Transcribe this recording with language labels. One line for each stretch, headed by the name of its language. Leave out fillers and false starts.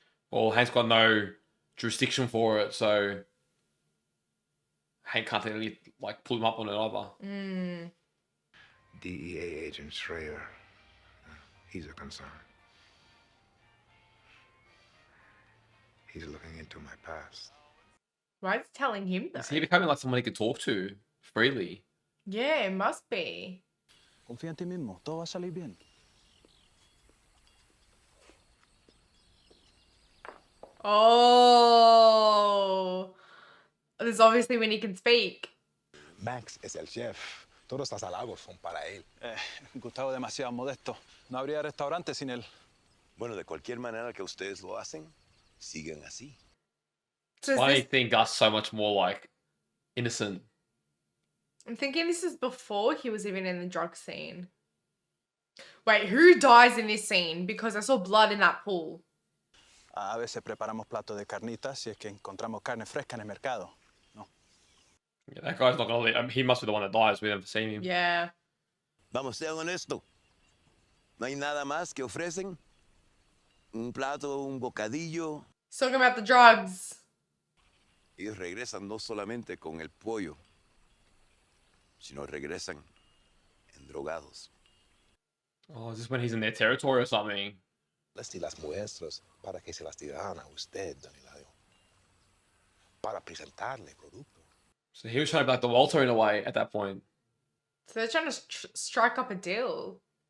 English: Well, Hank's got no jurisdiction for it, so Hank can't really like pull him up on it either. DEA agent Schrader. He's a concern. He's looking into my past. Why is he telling him though? Is he becoming like someone he could talk to freely? Yeah, it must be.
Spanish: Confía en ti mismo, todo va a salir bien.
English: Oh, this is obviously when he can speak.
Spanish: Max es el chef. Todos los halagos son para él. Gustavo es demasiado modesto. No habría restaurante sin él. Bueno, de cualquier manera que ustedes lo hacen, sigan así.
English: So Why do you think Gus so much more like innocent? I'm thinking this is before he was even in the drug scene. Wait, who dies in this scene? Because I saw blood in that pool.
Spanish: A veces preparamos platos de carnitas si es que encontramos carne fresca en el mercado.
English: No. Yeah, that guy's not gonna leave. I mean, he must be the one that dies. We never seen him. Yeah.
Spanish: Vamos, sea honesto. No hay nada más que ofrecen. Un plato, un bocadillo.
English: He's talking about the drugs.
Spanish: Ellos regresan no solamente con el pollo, sino regresan endrogados.
English: Oh, is this when he's in their territory or something?
Spanish: Y las muestras para que se las tiraran a usted, don Eladio. Para presentarle el producto.
English: So he was trying to be like the Walter in a way at that point. So they're trying to strike up a deal.